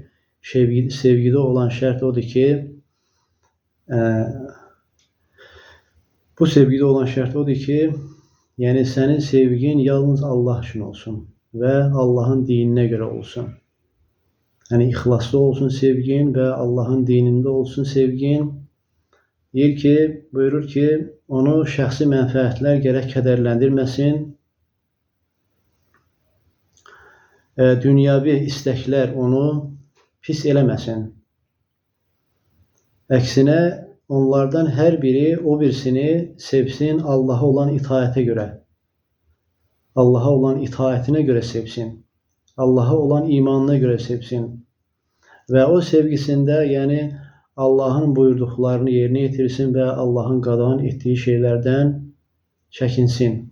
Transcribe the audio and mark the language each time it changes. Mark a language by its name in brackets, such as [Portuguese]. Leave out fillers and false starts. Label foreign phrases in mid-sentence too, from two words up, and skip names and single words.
[Turkish] Sevgide olan şart odur ki bu sevgide olan şart odur ki yani senin sevgin yalnız Allah için olsun ve Allah'ın dinine göre olsun. Yani ihlaslı olsun sevgin ve Allah'ın dininde olsun sevgin. [Azerbaijani] Buyurur ki onu şəxsi mənfəətlər gerek kədərləndirməsin. Dünyavi istəklər onu pis eləməsin. Əksinə onlardan her biri o birisini sevsin Allah'a olan itaate göre. [Turkish] Allah'a olan itaatine göre sevsin. Allah'a olan imanına göre sevsin. Ve o sevgisinde yani Allah'ın buyurduklarını yerine getirsin ve Allah'ın qadağan ettiği şeylerden çekinsin.